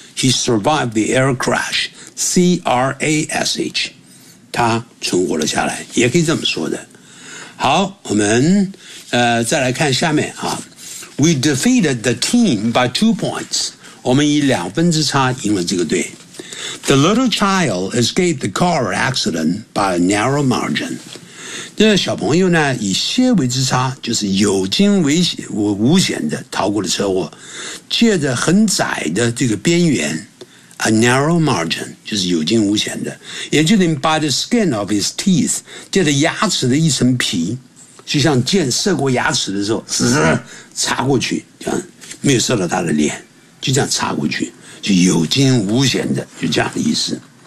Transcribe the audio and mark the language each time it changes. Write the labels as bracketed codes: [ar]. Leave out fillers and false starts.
[en] He survived the air crash. C-R-A-S-H. [zh] 他存活了下来，也可以这么说的。好，我们再来看下面啊。 [en] We defeated the team by 2 points. [zh] 我们以2分之差赢了这个队。 [en] The little child escaped the car accident by a narrow margin. [zh] 这小朋友呢以些微之差，就是有惊无险的逃过了车祸，借着很窄的这个边缘 [en] a narrow margin, [zh] 就是有尽无险的，也就等于 [en] by the skin of his teeth, [zh] 借着牙齿的一层皮，就像箭射过牙齿的时候，插过去，这样没有射到他的脸，就这样插过去，就有惊无险的，就这样的意思。